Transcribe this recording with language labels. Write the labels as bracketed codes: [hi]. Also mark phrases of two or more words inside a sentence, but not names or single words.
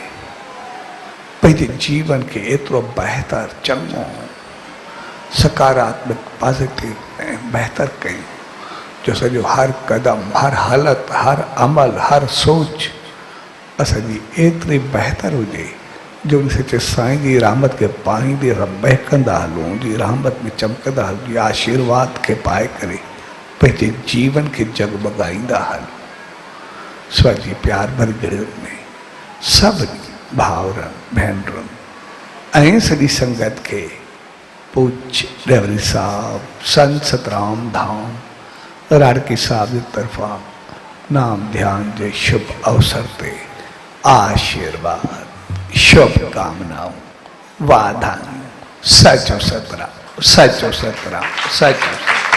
[sd] पंहिंजे जीवन खे एतिरो बहितर, चङो, सकारात्मक, पॉजिटिव ऐं बहितर कयूं जो सॼो हर कदम, हर हालत, हर अमल, हर सोच असांजी एतिरी बहितर हुजे जो उन सचे साईं जी रहमत खे पाईंदे असां बहकंदा हलूं, उनजी रहमत में चमकंदा हलूं, आशीर्वाद खे पाए करे पंहिंजे जीवन खे जगमगाईंदा हलूं। स्वाजी प्यार भरी घड़ियुनि में सभिनी भाउरनि, भेनरुनि ऐं सॼी संगत खे पूज्य रेवरी साहब संत सतराम धाम राड़की साहब जी तरफां नाम ध्यान जे शुभ अवसर ते आशीर्वाद, शुभकामनाऊं, वाधायूं, सचो सतराम, सचो सतराम, सचो।